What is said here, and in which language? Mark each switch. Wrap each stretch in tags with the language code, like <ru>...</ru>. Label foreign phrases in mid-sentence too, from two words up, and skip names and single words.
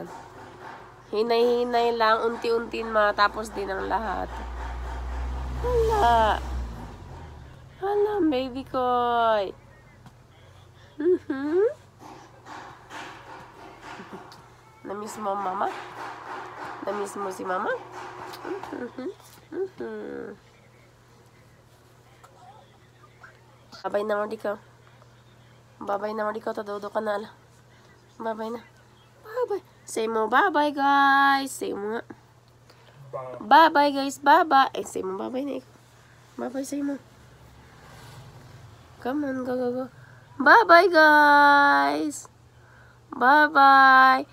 <tl>Hinay-hinay lang, unti-unti matapos din ang lahat. Hala, baby koy. Namiss mo mama? Namiss mo si mama? Babay na mo dikaw. Tadodo ka na ala. Babay na.</tl> <en>Bye. Say mo bye-bye, guys. Say</en> <tl>mo nga.</tl> <en>Bye-bye, guys. Bye-bye. Say mo bye-bye</en> <tl>na ikaw.</tl> <en>Bye-bye, say mo. Come on, go. Bye-bye, guys. Bye-bye.</en>